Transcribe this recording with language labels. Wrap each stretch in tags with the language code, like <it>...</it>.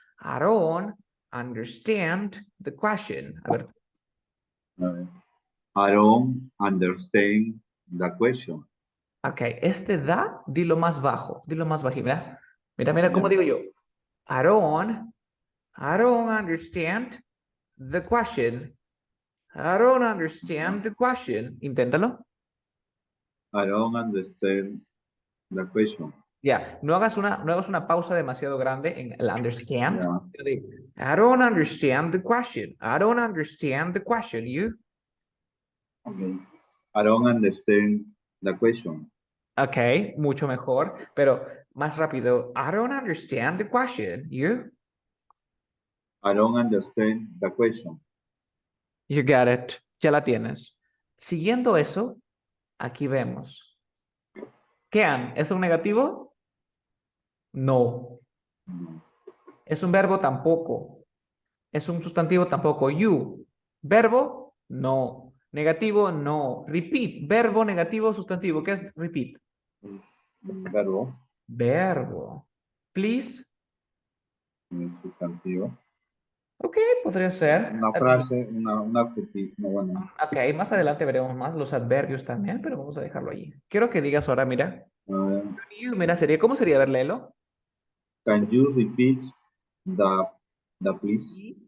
<en>Aaron, understand the question.</en> <es>A ver,</es> <en>Uh, I don't understand the question.</en> <es>ok, este da, dilo más bajo, dilo más bajito. Mira, mira, mira cómo</es> <en>Yeah.</en> <es>digo yo.</es> <en>I don't understand the question. I don't understand the question.</en> <es>Inténtalo.</es> <en>I don't understand the question.</en> <es>Ya, no hagas una pausa demasiado grande en el understand.</es> <en>Yeah. I don't understand the question. I don't understand the question. You? Okay. I don't understand the question.</en> <es>Ok, mucho mejor, pero más rápido.</es> <en>I don't understand the question. You? I don't understand the question. You got it.</en> <es>Ya la tienes. Siguiendo eso, aquí vemos. Can, ¿es un negativo? No. No. ¿Es un verbo? Tampoco. ¿Es un sustantivo? Tampoco. You. ¿Verbo? No. ¿Negativo? No. Repeat. Verbo, negativo, sustantivo. ¿Qué es repeat? Un verbo, Verbo. Please. un sustantivo. Ok, podría ser. Una frase, un adjetivo. No, bueno. Ok, más adelante veremos más los adverbios también, pero vamos a dejarlo allí. Quiero que digas ahora, mira. Uh, You, mira, sería, ¿cómo sería? A ver, léelo.</es> <en>can you repeat the please?</en>